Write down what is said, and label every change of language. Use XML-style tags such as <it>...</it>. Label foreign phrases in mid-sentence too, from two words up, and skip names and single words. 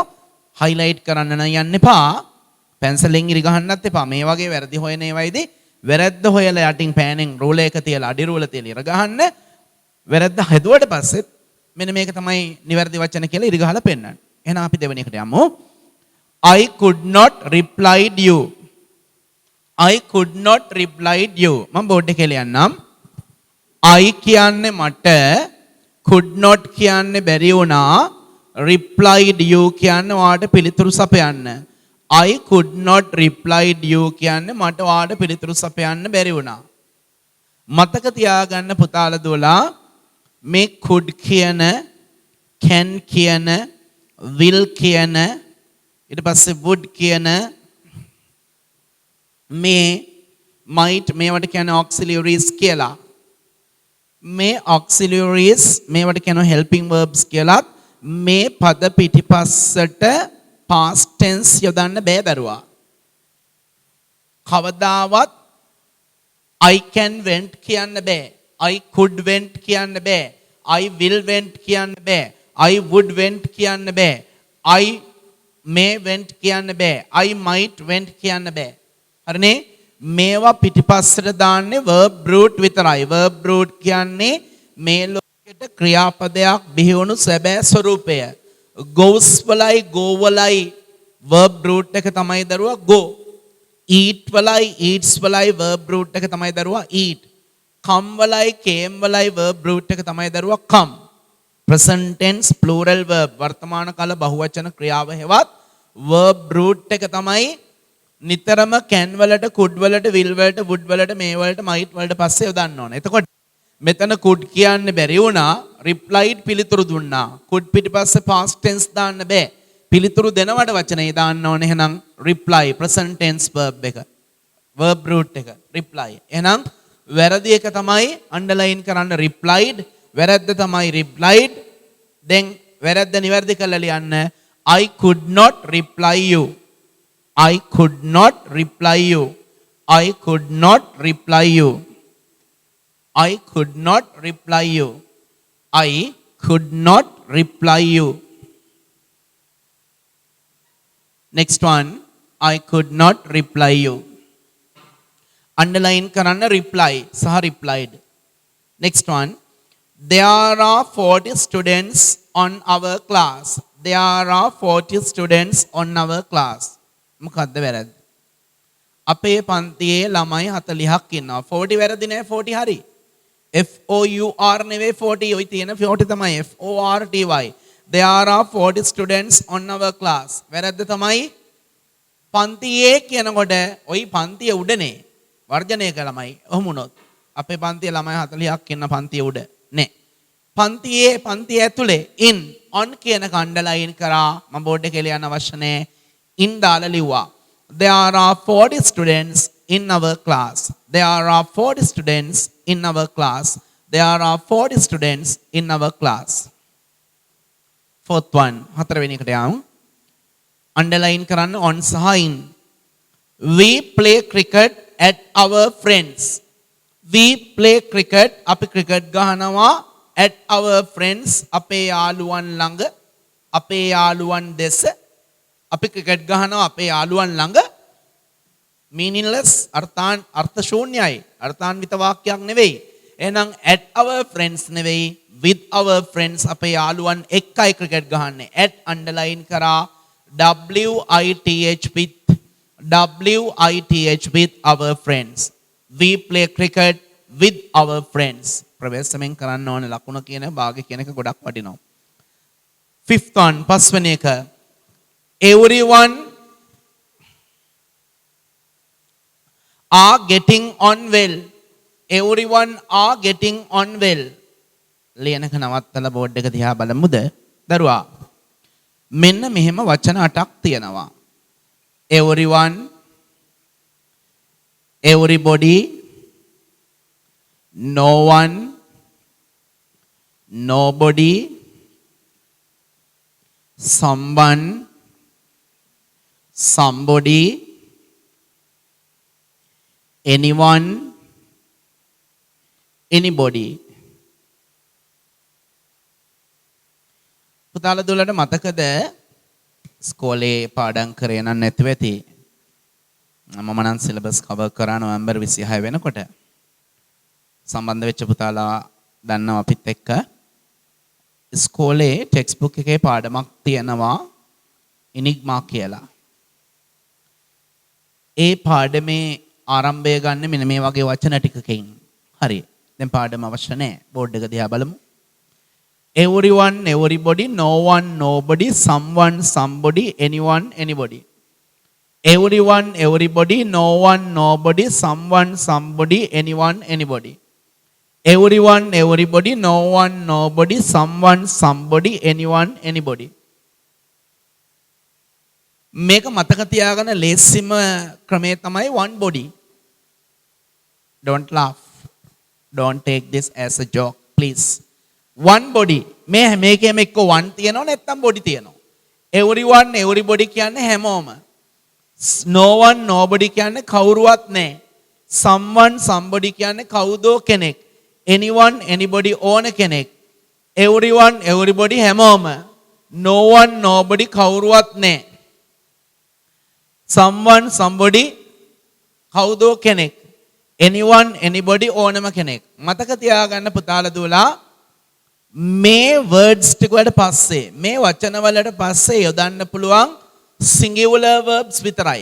<si>highlight කරන්න නම් යන්න එපා. පැන්සලෙන් ඉරි ගහන්නත් එපා. මේ වගේ වැරදි හොයන ඒවායිදී වැරද්ද හොයලා යටින් පෑනෙන් රූල එක තියලා අඩි රූල තියලා ඉර ගහන්න. වැරද්ද හදුවට පස්සෙත් මෙන්න මේක තමයි නිවැරදි වචන කියලා ඉරි ගහලා පෙන්නන්න. එහෙනම් අපි දෙවෙනි එකට යමු.</si> <en>I could not replied you. I could not replied you.</en> <si>මම බෝඩ් එකේ ලියන්නම්. I කියන්නේ මට,</si> <en>could not</en> <si>කියන්නේ බැරි වුණා,</si> <en>replied you</en> <si>කියන්නේ ඔයාට පිළිතුරු සපයන්න.</si> <en>I could not replied you</en> <si>කියන්නේ මට ඔයාට පිළිතුරු සපයන්න බැරි වුණා. මතක තියාගන්න පුතාලා දුවලා මේ could කියන, can කියන, will කියන, ඊට පස්සේ would කියන මේ might මේවට කියන auxiliaries කියලා. මේ auxiliaries මේවට කියන</si> <en>helping verbs</en> <si>කියලා. මේ පද පිටිපස්සට</si> <en>past tense</en> <si>යොදන්න බෑ දරුවා. කවදාවත්</si> <en>I can went</en> <si>කියන්න බෑ.</si> <en>I could went</en> <si>කියන්න බෑ.</si> <en>I will went</en> <si>කියන්න බෑ.</si> <en>I would went</en> <si>කියන්න බෑ.</si> <en>I may went</en> <si>කියන්න බෑ.</si> <en>I might went</en> <si>කියන්න බෑ. හරිනේ? මේවා පිටිපස්සට දාන්නේ</si> <en>verb root</en> <si>විතරයි.</si> <en>verb root</en> <si>කියන්නේ මේ ලෝකෙට ක්‍රියාපදයක් බිහිවුණු සැබෑ ස්වරූපය. goes වලයි go වලයි</si> <en>verb root</en> <si>එක තමයි දරුවා go. eat වලයි eats වලයි</si> <en>verb root</en> <si>එක තමයි දරුවා eat. come වලයි came වලයි</si> <en>verb root</en> <si>එක තමයි දරුවා come.</si> <en>present tense plural verb</en> <si>වර්තමාන කාල බහුවචන ක්‍රියාව හෙවත්</si> <en>verb root</en> <si>එක තමයි නිතරම can වලට could වලට will වලට would වලට may වලට might වලට පස්සේ යොදන්න ඕනේ. එතකොට මෙතන could කියන්න බැරි වුණා replied පිළිතුරු දුන්නා. could පිටිපස්සේ</si> <en>past tense</en> <si>දාන්න බෑ. පිළිතුරු දෙනවට වචනේ දාන්න ඕනේ. එහෙනම්</si> <en>reply present tense verb</en> <si>එක.</si> <en>verb root</en> <si>එක reply. එහෙනම් වැරදි එක තමයි underline කරන්න replied. වැරද්ද තමයි replied. then වැරද්ද නිවැරදි කරලා ලියන්න</si> <en>I could not reply you. I could not reply you. I could not reply you. I could not reply you. I could not reply you. Next one, I could not reply you. Underline karanna reply, saha replied. Next one, there are 40 students on our class. There are 40 students on our class.</en> <si>මොකද්ද වැරද්ද? අපේ පන්තියේ ළමයි 40ක් ඉන්නවා. 40 වැරදි නෑ 40 හරි. FOUR නෙවෙයි 40 ඔයි තියෙන 40 තමයි FORTY.</si> <en>There are 40 students on our class.</en> <si>වැරද්ද තමයි පන්තියේ කියනකොට ඔයි පන්තිය උඩනේ වර්ජනය කළමයි. ඔහොම වුණොත් අපේ පන්තියේ ළමයි 40ක් ඉන්න පන්තිය උඩ නේ. පන්තිය ඇතුලේ</si> <en>in on</en> <si>කියන කණ්ඩලයින් කරා මම බෝඩ් එකේ ලියන්න අවශ්‍ය නැහැ. in දාලා ලිව්වා.</si> <en>There are 40 students in our class. There are 40 students in our class. There are 40 students in our class. Fourth one,</en> <si>හතරවෙනි එකට යමු. Underline කරන්න on සහ in.</si> <en>We play cricket at our friends. We play cricket.</en> <si>අපි cricket ගහනවා</si> <en>at our friends</en> <si>අපේ යාළුවන් ළඟ අපේ යාළුවන් දෙස අපි cricket ගහනවා අපේ යාළුවන් ළඟ meaningless අර්ථ ශූන්‍යයි අර්ථාන්විත වාක්‍යයක් නෙවෙයි. එහෙනම්</si> <en>at our friends</en> <si>නෙවෙයි</si> <en>with our friends</en> <si>අපේ යාළුවන් එක්කයි cricket ගහන්නේ. at underline කරා</si> <en>WITH with our friends. We play cricket with our friends.</en> <si>ප්‍රවේශමෙන් කරන්න ඕන ලකුණ කියන භාගය කියන එක ගොඩක් වටිනවා.</si> <en>Fifth one</en> <si>පස්වෙනි එක</si> <en>everyone are getting on well. Everyone are getting on well.</en> <si>ලියනක නවත්තලා බෝඩ් එක දිහා බලමුද? දරුවා මෙන්න මෙහෙම වචන 8ක් තියෙනවා.</si> <en>everyone, everybody, no one, nobody, someone, somebody, anyone, anybody.</en> <si>පුතාලා දුවලට මතකද ස්කෝලේ පාඩම් කරේ නම් නැතුව ඇති. මම නම්</si> <en>syllabus cover</en> <si>කරා නොවැම්බර් 26 වෙනකොට. සම්බන්ධ වෙච්ච පුතාලා දන්නවා අපිත් එක්ක. ස්කෝලේ</si> <en>text book</en> <si>එකේ පාඩමක් තියෙනවා ඉනිග්මා කියලා. ඒ පාඩමේ ආරම්භය ගන්න මෙන්න මේ වගේ වචන ටිකකින්. හරි. දැන් පාඩම අවශ්‍ය නැහැ. බෝඩ් එක දිහා බලමු.</si> <en>Everyone, everybody, no one, nobody, someone, somebody, anyone, anybody. Everyone, everybody, no one, nobody, someone, somebody, anyone, anybody. Everyone, everybody, no one, nobody, someone, somebody, anyone, anybody. මේක මතක තියාගන්න ලේසිම ක්‍රමය තමයි one body. Don't laugh. Don't take this as a joke, please. one body</en> <si>මේකෙම එක්ක one තියෙනවා නැත්නම් body තියෙනවා.</si> <en>everyone, everybody</en> <si>කියන්නේ හැමෝම.</si> <en>no one, nobody</en> <si>කියන්නේ කවුරුවත් නැහැ.</si> <en>someone, somebody</en> <si>කියන්නේ කවුදෝ කෙනෙක්.</si> <en>anyone, anybody</en> <si>ඕන කෙනෙක්.</si> <en>everyone, everybody</en> <si>හැමෝම.</si> <en>no one, nobody</en> <si>කවුරුවත් නැහැ.</si> <en>someone, somebody</en> <si>කවුදෝ කෙනෙක්.</si> <en>anyone, anybody</en> <si>ඕනම කෙනෙක්. මතක තියාගන්න පුතාලා දුවලා මේ words ටික වලට පස්සේ මේ වචන වලට පස්සේ යොදන්න පුළුවන්</si> <en>singular verbs</en> <si>විතරයි.</si>